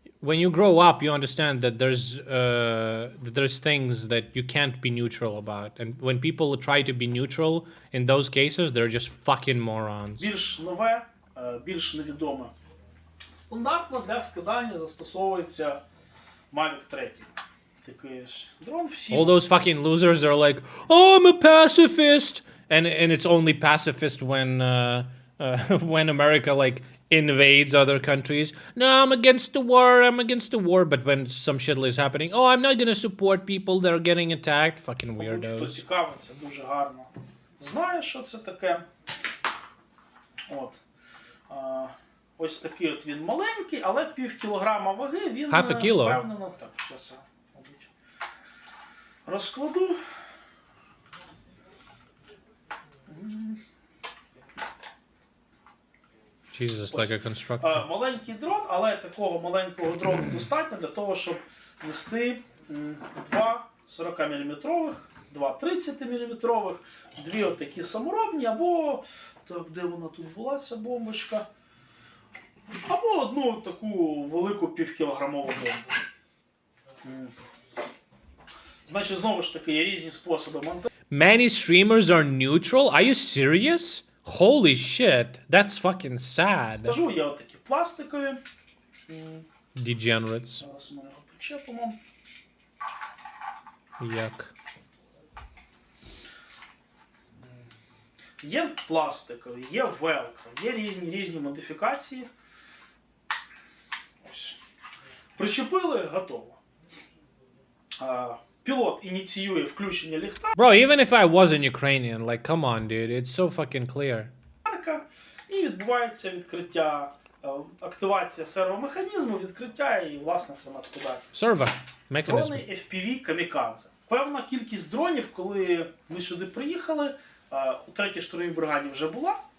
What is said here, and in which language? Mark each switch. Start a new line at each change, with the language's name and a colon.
English: When you grow up, you understand that there's things that you can't be neutral about, and when people try to be neutral in those cases, they're just fucking morons.
Ukrainian: більш нове, більш невідоме. Стандартно для скидання застосовується Mavic 3. Такий дрон всі.
English: All those fucking losers are like, oh, I'm a pacifist, and it's only pacifist when America like invades other countries. No, I'm against the war. But when some shit is happening, oh, I'm not gonna support people that are getting attacked. Fucking
Ukrainian: Хто
English: weirdos.
Ukrainian: цікавиться, дуже гарно знає, що це таке. От. Ось такий от він маленький, але пів кілограма ваги, він
English: Half a kilo.
Ukrainian: впевнено. Так, зараз я, мабуть, розкладу.
English: Jesus, like a constructor.
Ukrainian: Маленький дрон, але такого маленького дрону достатньо для того, щоб нести 2 40-мм, 2 30-мм, дві отакі саморобні, або, так, де вона тут була, ця бомбочка, або одну таку велику півкілограмову бомбу. Значить, знову ж таки, є різні способи монтажу.
English: Many streamers are neutral? Are you serious? Holy shit, that's fucking sad.
Ukrainian: Є отакі пластикові.
English: Degenerates.
Ukrainian: Зараз ми його почепимо.
English: Yuck.
Ukrainian: Є пластикові, є велкро, є різні модифікації. Ось. Причепили, готово. Пілот ініціює включення ліхтарика.
English: Bro, even if I wasn't Ukrainian, like, come on, dude, it's so fucking clear.
Ukrainian: І відбувається відкриття, активація сервомеханізму, відкриття і, власне, сама подача.
English: Servo mechanism.
Ukrainian: Дрони FPV Камікадзе. Певна кількість дронів, коли ми сюди приїхали, у 3-й штурмовій бригаді вже була.